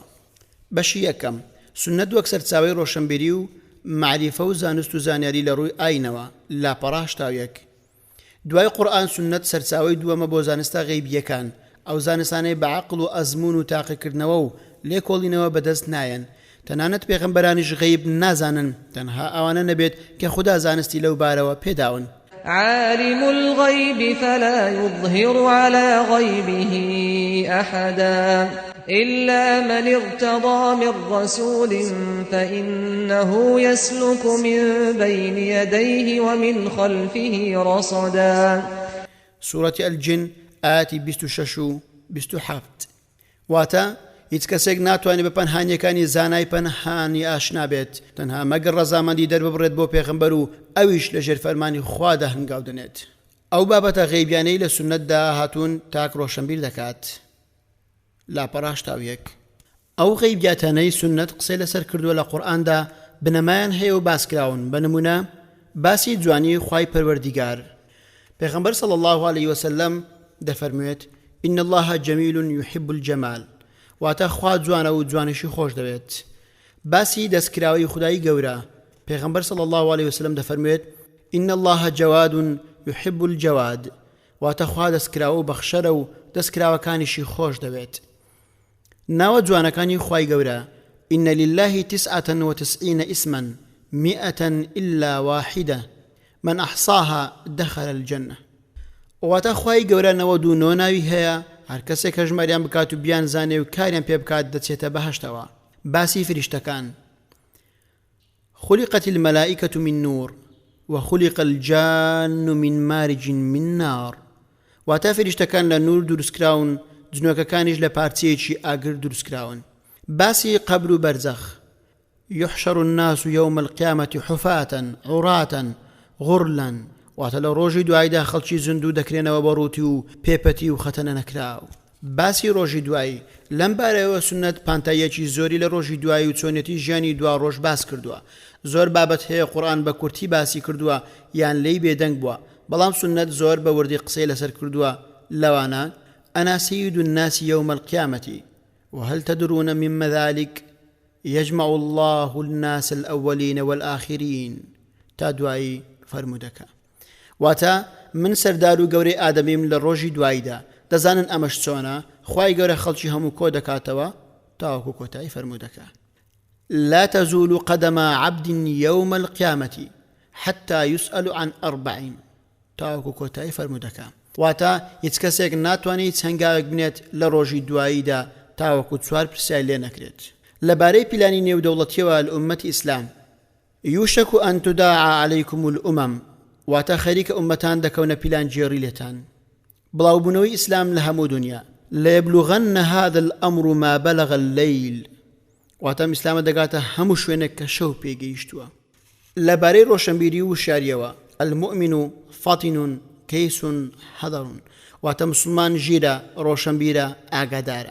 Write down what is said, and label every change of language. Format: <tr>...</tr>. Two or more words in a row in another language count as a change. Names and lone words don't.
<ckb>بەشی یەکەم، سنەت وەک سەرچاوەی ڕۆشنبیری و معریفە و زانست و زانیاری لە ڕووی ئاینەوە لاپەڕا 81. دوای قورئان سنەت سەرچاوەی دووەمە بۆ زانستە غەیبیەکان، ئەو زانستانەی بە عەقڵ و ئەزموون و تاقیکردنەوە و لێکۆڵینەوە بەدەست نایەن، تەنانەت پێغەمبەرانیش غەیب نازانن، تەنها ئەوانە نەبێت کە خوددا زانستی لەو بارەوە پێداون.</ckb> <ar>عالم الغيب فلا يظهر على غيبه أحدا إلا من ارتضى من رسول فإنه يسلك من بين يديه ومن خلفه رصدا. سورة الجن آياتي</ar> <ckb>26 27 واتا هیچ کەسێک ناتوانێت بە پەنهانیەکانی زانای پەنهانی ئاشنا بێت، تەنها مەگەر ڕەزامەندی دەرببڕێت بۆ پێغەمبەر و ئەویش لەژێر فەرمانی خوادا هەنگاو دەنێت. ئەو بابەتە غەیبیانەی لە سنەتدا هاتوون تاک ڕۆشنبیر دەکات. لاپەڕا 81. ئەو غەیبیاتانەی سنەت قسەی لەسەر کردووە لە قورئاندا بنەمایان هەیە و باسکراون. بە نمونە باسی جوانی خوای پەروەردیگار.</ckb> <ar>پێغەمبەر صلی الله عليه وسلم دەفەرموێت: إن الله جميل يحب الجمال،</ar> <ckb>واتە خوا جوانە و جوانشی خۆش دەوێت. باسی دەستکراوەی خودایی گەورە.</ckb> <ar>پێغەمبەر صلی الله عليه وسلم دەفەرموێت: إن الله جواد يحب الجواد،</ar> <ckb>واتە خوا دەستکراوە و بەخشەرە و دەستکراوەکانیشی خۆش دەوێت. ناوە جوانەکانی خوای گەورە:</ckb> <ar>إن لله 99 اسما 100 إلا واحدة، من أحصاها دخل الجنة.</ar> <ckb>واتخواي گەورە 99 ناوی هەیە، هەر کەسێک کە ژماریان بکات و بیان زانێ و کاریان پێ بکات دەچێتە بەهەشتەوە. باسی فریشتەکان:</ckb> <ar>خلقت الملائكة من نور وخلق الجان من مارج من نار.</ar> <ckb>واتا فریشتەکان لە نور دروستکراون، جنۆکەکانیش لە پارچەیەکی ئاگر دروستکراون. باسی قبر و بەرزەخ:</ckb> <ar>يحشر الناس يوم القيامة حفاة عراة غرلا.</ar> <ckb>واتە لە ڕۆژی دوایدا خەڵکی زندوو دەکرێنەوە بە ڕووتی و پێپەتی و خەتەنە نەکراو. باسی ڕۆژی دوایی: لەم بارەوە سنەت پانتاییەکی زۆری لە ڕۆژی دوایی و چۆنێتی ژیانی دوا ڕۆژ باس کردووە. زۆر بابەت هەیە قورئان بە کورتی باسی کردووە یان لێی بێدەنگ بووە، بەڵام سنەت زۆر بە وردی قسەی لەسەر کردووە. لەوانە:</ckb> <ar>أنا سيد الناس يوم القيامة وهل تدرون مما ذلك؟ يجمع الله الناس الأولين والآخرين.</ar> <ckb>تا دوایی فرمودەکە. واتا من سەردار و گەورەی ئادەمیم لە ڕۆژی دواییدا، دەزانن ئەمەش چۆنە؟ خوای گەورە خەڵکی هەموو کۆ دەکاتەوە تاوەکو کۆتایی فرمودەکە.</ckb> <ar>لا تزول قدم عبد يوم القيامة حتى يسأل عن 4.</ar> <ckb>تاوەکو کۆتایی فرمودەکە. واتا هیچ کەسێک ناتوانێت هەنگاوێک بنێت لە ڕۆژی دواییدا تاوەکو 4 پرسیار لێ نەکرێت. لەبارەی پیلانی نێودەوڵەتیەوە لە ئومەتی ئیسلام:</ckb> <ar>يوشك أن تداعى عليكم الأمم.</ar> <ckb>واتا خەریکە ئومەتان دەکەونە پیلان جێڕی لێتان. بڵاوبوونەوەی ئیسلام لە هەموو دنیا:</ckb> <ar>ليبلغن هذا الأمر ما بلغ الليل.</ar> <ckb>واتا ئیسلامە دەگاتە هەموو شوێنێک کە شەو پێگەیشتووە. لەبارەی ڕۆشنبیری و شاریەوە:</ckb> <ar>المؤمن فطن كيس حذر.</ar> <ckb>واتا مسلمان ژیرە، ڕۆشنبیرە، ئاگادارە.</ckb>